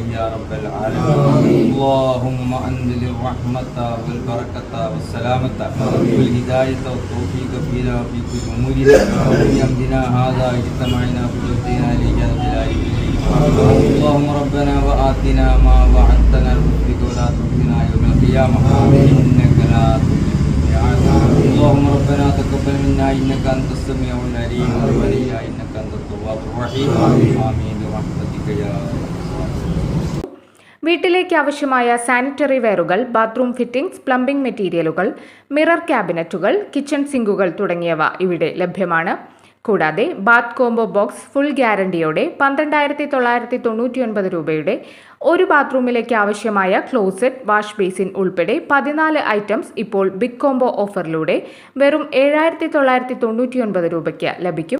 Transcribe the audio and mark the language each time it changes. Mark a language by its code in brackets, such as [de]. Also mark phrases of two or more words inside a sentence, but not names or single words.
[ar] يا رب العالمين اللهم أنزل الرحمة والبركة والسلامة والهداية والتوفيق فينا وفي كل أمورنا بأمرنا هذا اجتمعنا في توجهنا إليه هذا الجلال والإكرام اللهم ربنا وآتنا ما وعدتنا ولا تخزنا يوم القيامة إنك لا تخلف الميعاد اللهم ربنا تقبل منا إنك أنت السميع العليم وتب علينا إنك أنت التواب الرحيم آمين برحمتك يا [ml] വീട്ടിലേക്ക് ആവശ്യമായ [en] sanitary wares, bathroom fittings, plumbing materials, mirror cabinets, kitchen sinks [ml] തുടങ്ങിയവ ഇവിടെ ലഭ്യമാണ്. കൂടാതെ [en] bath combo box full guarantee [ml] 12,999 രൂപയുടെ ഒരു ബാത്റൂമിലേക്ക് ആവശ്യമായ ക്ലോസറ്റ്, [en] wash basin [ml] ഉൾപ്പെടെ 14 ഐറ്റംസ് ഇപ്പോൾ [en] big combo offer [ml] വെറും 7,999 രൂപയ്ക്ക് ലഭിക്കും.